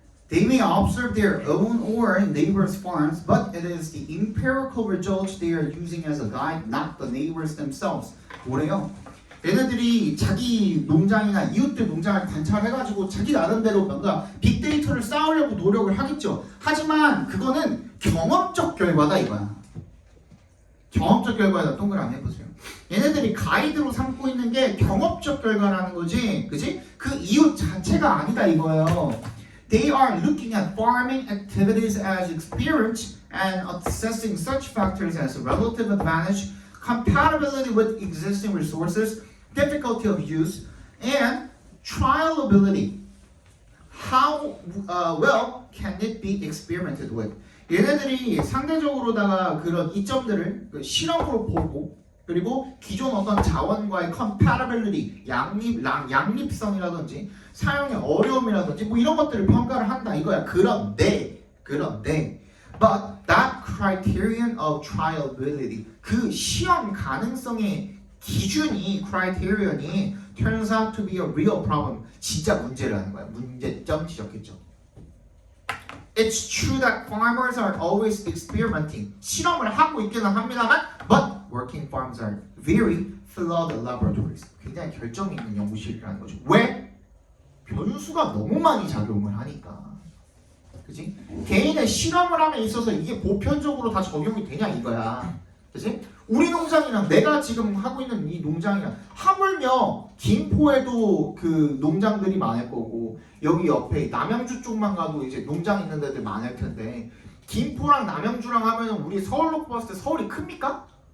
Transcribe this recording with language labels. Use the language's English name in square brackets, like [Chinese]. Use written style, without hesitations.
[English] They may observe their own or neighbors' farms, but it is the empirical results they are using as a guide, not the neighbors themselves. [Korean] 뭐래요? 얘네들이 자기 농장이나 이웃들 농장을 관찰해가지고 자기 나름대로 뭔가 빅데이터를 쌓으려고 노력을 하겠죠. 하지만 그거는 경험적 결과다 이거야. 경험적 결과에다 동그라미 해보세요. 얘네들이 가이드로 삼고 있는 게 경험적 결과라는 거지, 그지? 그 이웃 자체가 아니다 이거예요. [English] They are looking at farming activities as experience and assessing such factors as relative advantage, compatibility with existing resources, difficulty of use, and trialability. How well can it be experimented with? [Korean] 얘네들이 상대적으로다가 그런 이점들을 실험으로 보고 그리고 기존 어떤 자원과의 compatibility, 양립성이라든지 사용의 어려움이라든지 뭐 이런 것들을 평가를 한다 이거야. 그런데 [English] but that criterion of trialability, [Korean] 그 시험 가능성의 기준이 [English] criterion이 turns out to be a real problem. [Korean] 진짜 문제라는 거야. 문제점 지적했죠. [English] It's true that farmers are always experimenting. [Korean] 실험을 하고 있기는 합니다만, [English] but working farms are very flawed laboratories. [Korean] 굉장히 결점 있는 연구실이라는 거죠. 왜? 변수가 너무 많이 작용을 하니까. 그치? 개인의 실험을 함에 있어서 이게 보편적으로 다 적용이 되냐 이거야. 그치? 우리 농장이랑 내가 지금 하고 있는 이 농장이랑 하물며 김포에도 그 농장들이 많을 거고 여기 옆에 남양주 쪽만 가도 이제 농장 있는 데들 많을 텐데 김포랑 남양주랑 하면 우리 서울로 봤을 때 서울이 큽니까?